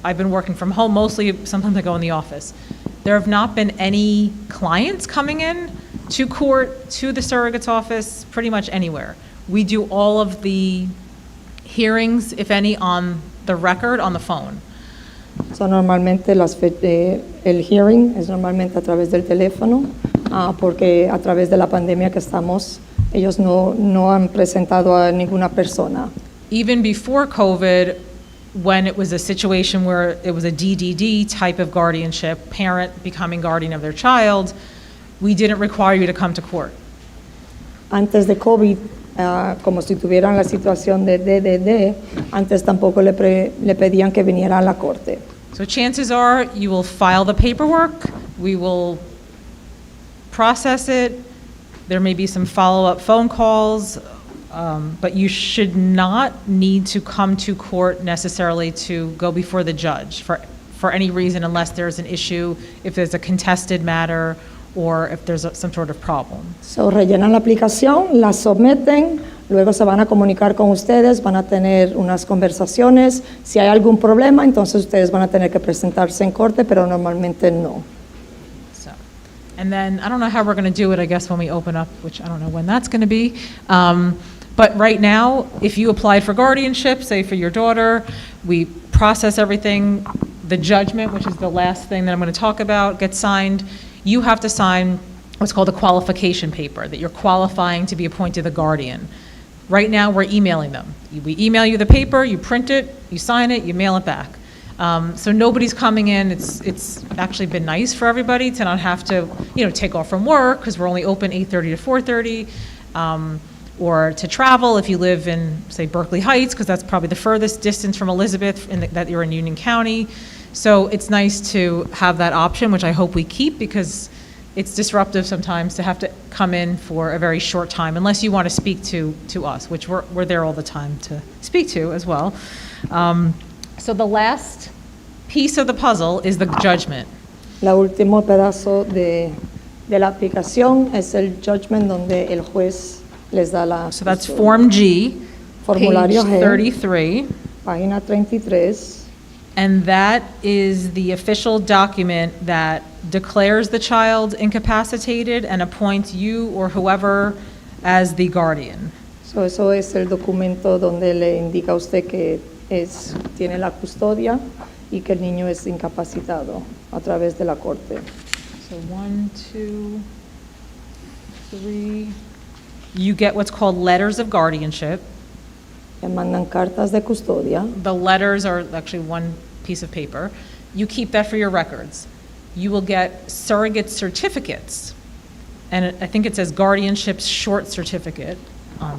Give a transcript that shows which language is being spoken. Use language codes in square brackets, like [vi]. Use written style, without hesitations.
[en] I've been working from home mostly. Sometimes I go in the office. There have not been any clients coming in to court, to the surrogate's office, pretty much anywhere. We do all of the hearings, if any, on the record, on the phone. [es] So, normalmente el hearing es normalmente a través del teléfono, porque a través de la pandemia que estamos, ellos no han presentado a ninguna persona. [en] Even before COVID, when it was a situation where it was a DDD type of guardianship, parent becoming guardian of their child, we didn't require you to come to court. [es] Antes de COVID, como si tuvieran la situación de DDD, antes tampoco le pedían que viniera a la corte. [en] So chances are you will file the paperwork, we will process it, there may be some follow-up phone calls, but you should not need to come to court necessarily to go before the judge for any reason, unless there's an issue, if there's a contested matter, or if there's some sort of problem. [es] So, rellenan la aplicación, la someten, luego se van a comunicar con ustedes, van a tener unas conversaciones. Si hay algún problema, entonces ustedes van a tener que presentarse en corte, pero normalmente no. [en] So, and then, I don't know how we're going to do it, I guess, when we open up, which I don't know when that's going to be. But right now, if you applied for guardianship, say for your daughter, we process everything, the judgment, which is the last thing that I'm going to talk about, gets signed. You have to sign what's called a qualification paper, that you're qualifying to be appointed the guardian. Right now, we're emailing them. We email you the paper, you print it, you sign it, you mail it back. So nobody's coming in. It's actually been nice for everybody to not have to, take off from work, because we're only open 8:30 to 4:30, or to travel if you live in, say, Berkeley Heights, because that's probably the furthest distance from Elizabeth, that you're in Union County. So it's nice to have that option, which I hope we keep, because it's disruptive sometimes to have to come in for a very short time, unless you want to speak to us, which we're there all the time to speak to as well. So the last piece of the puzzle is the judgment. [es] La último pedazo de la aplicación es el judgment, donde el juez les da la. [en] So that's Form G, [es] Formulario [en] page 33. [es] Página 33. [en] And that is the official document that declares the child incapacitated and appoints you or whoever as the guardian. [es] So, eso es el documento donde le indica a usted que tiene la custodia y que el niño es incapacitado a través de la corte. [en] So 1, 2, 3. You get what's called letters of guardianship. [es] Le mandan cartas de custodia. [en] The letters are actually one piece of paper. You keep that for your records. You will get surrogate certificates, and I think it says guardianship short certificate on